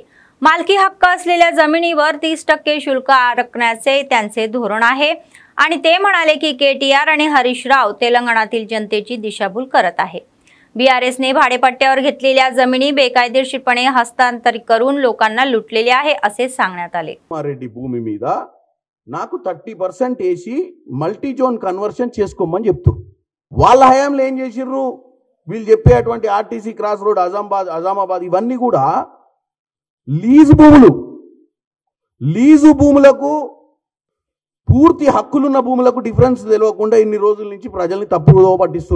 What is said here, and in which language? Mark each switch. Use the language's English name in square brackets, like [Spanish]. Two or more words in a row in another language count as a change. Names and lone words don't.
[Marathi] मालकी हक्क असलेल्या जमिनीवर 30% शुल्क आकारण्याचे त्यांचे धोरण आहे आणि ते म्हणाले की KTR आणि हरीश राव तेलंगणातील जनतेची दिशाभूल करत आहे। BRSने भाडेपट्ट्यावर घेतलेल्या जमिनी बेकायदेशीरपणे हस्तांतरित करून लोकांना लुटलेले आहे असे सांगण्यात आले। [Telugu] రెడ్డి భూమి మీద నాకు 30% వేసి [English] multi zone conversion [Telugu] చేసుకోమని చెప్తారు। వాళ్ళ హయాంలో ఏం చేసిర్రు వీళ్ళు చెప్పేటువంటి RTC క్రాస్ రోడ్ అజామాబాద్ ఇవన్నీ కూడా లీజు భూములకు పూర్తి హక్కులున్న భూములకు డిఫరెన్స్ తెలియకుండా ఇన్ని రోజుల నుంచి ప్రజల్ని తప్పుదో పట్టిస్తారు।